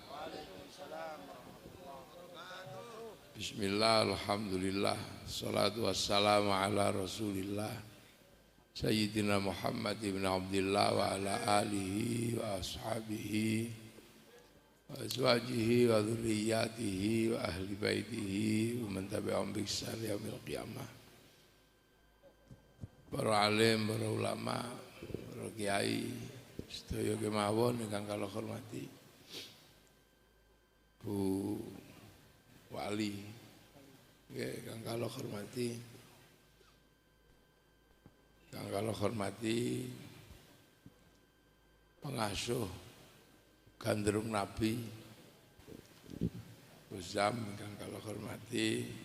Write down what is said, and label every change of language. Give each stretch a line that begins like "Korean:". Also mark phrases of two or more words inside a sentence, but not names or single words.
Arabic: بسم الله، الحمد لله، الصلاة والسلام على رسول الله سيدنا محمد بن عبد الله وعلى آله وأصحابه وأزواجه وذرياته وأهل بيته ومن تبعهم بإحسان إلى يوم القيامة.
Javanese: Para alim, para ulama, para kiai, sedaya kemawon ingkang kula hormati. Bu Wali, ingkang kula hormati. Ingkang kula hormati pengasuh Gandrung Nabi Uzam, ingkang kula hormati.